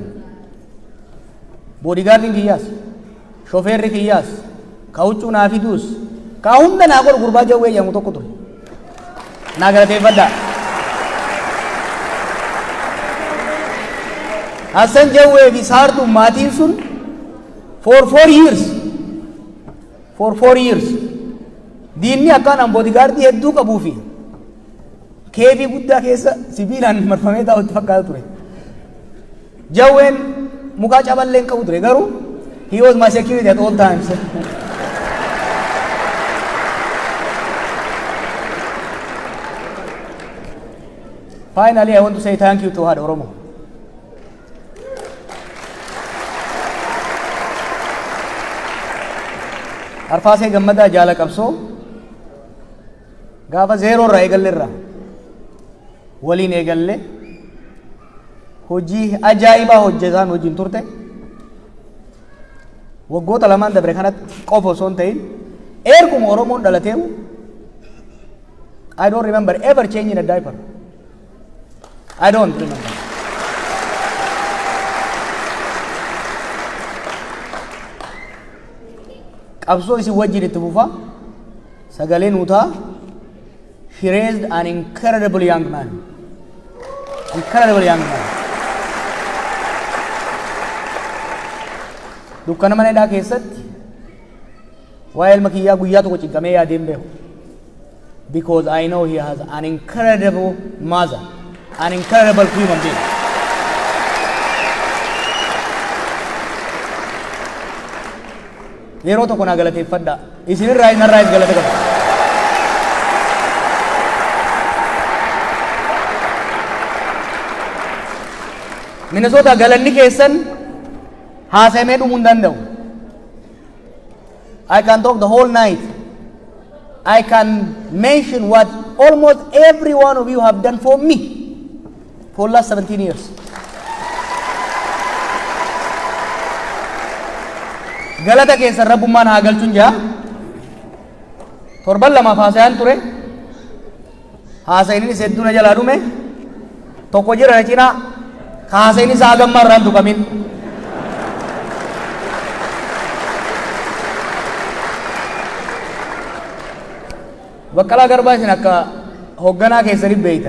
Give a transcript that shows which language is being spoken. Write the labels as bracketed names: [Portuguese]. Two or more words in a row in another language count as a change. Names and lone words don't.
[Oromo] Boodigaardiin kiyyaas, shofeerri kiyyaas, ka huccuu naa fiduus, ka hunda naa godhu gurbaa jawwee jedhamu tokko ture. Naa galateeffadhaa. Hassan Jawwee fi Saartuu maatiin sun [English] for 4 years [Oromo] diinni akkaan boodigaardii hedduu qabuu fi keefii guddaa keessa sibiilaan marfamee taa'utti fakkaata ture. Jawween muka caballeen qabu ture garuu [English] he was my security at all times. Finally, I want to say thank you to [Oromo] Haadha Oromoo. Arfaasee Gammadaa Jaala Qabsoo gaafa zeeroo irraa eegalle irraa waliin eegalle hojii ajaa'ibaa hojjetaan wajjin turte waggoota lamaan dabre kanatti qofa osoo hin ta'in erguma Oromoon dhalateewu [English] I don't remember ever changing a diaper. I don't remember. [Oromo] Qabsoo isin wajjin itti fufa sagalee nuutaa. [English] He raised an incredible young man. Incredible young man. [Oromo] Dukkana mana hidhaa keessatti waa'ee ilma kiyyaa guyyaa tokko cinqamee yaadeen beeku. [English] Because I know he has an incredible mother, an incredible human being. [Oromo] Yeroo tokko naa galateeffadha. Isinirraa inarraayis galata qaba. Minnesota galanni keessan haasamee dhumuu hin danda'u. [English] I can talk the whole night. I can mention what almost every one of you have done for me for the last 17 years. [Oromo] Galata keessan rabbummaan haa galchuun jaa. Torban lamaaf haasayaan ture. Haasayinis hedduu na jalaa dhume. Tokko jira na cinaa. Haasayinis haa gammaa irraan tuqamin. Baqqalaa Garbaa isin akka hoogganaa keessaniif beeytan.